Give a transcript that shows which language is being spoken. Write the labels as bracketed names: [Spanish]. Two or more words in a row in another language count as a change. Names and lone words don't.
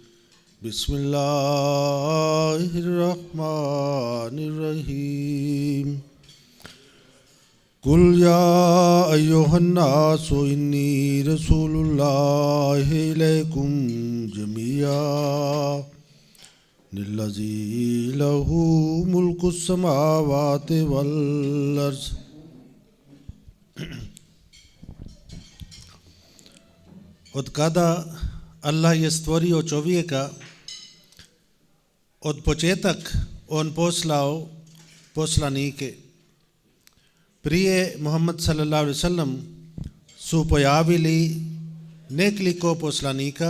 [Arabic] بسم الله الرحمن الرحيم قل يا أيها الناس إني رسول الله إليكم جميعا الذي له ملك السماوات والأرض. [Bosnian] Odkada Allah je stvorio čovjeka, od početak on poslao poslanike. Prije Muhammad [Arabic] صلى الله عليه وسلم [Bosnian] su pojavili nekoliko poslanika.